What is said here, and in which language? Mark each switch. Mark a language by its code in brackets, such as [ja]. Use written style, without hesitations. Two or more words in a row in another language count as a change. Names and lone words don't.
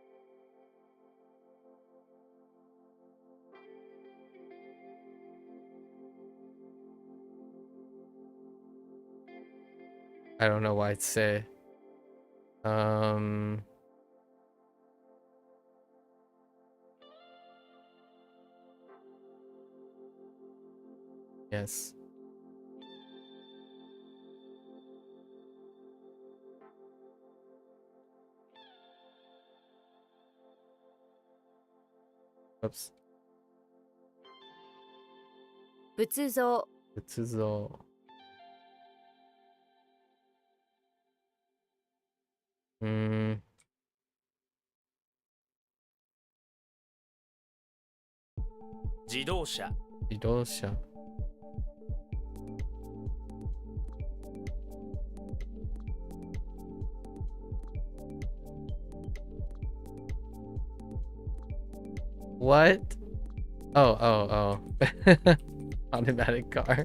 [en] I don't know why it's say. Yes. Oops. [ja] 仏像 [en] It's all. Hmm. [ja] 自動車自動車. [en] What? Oh. Automatic car.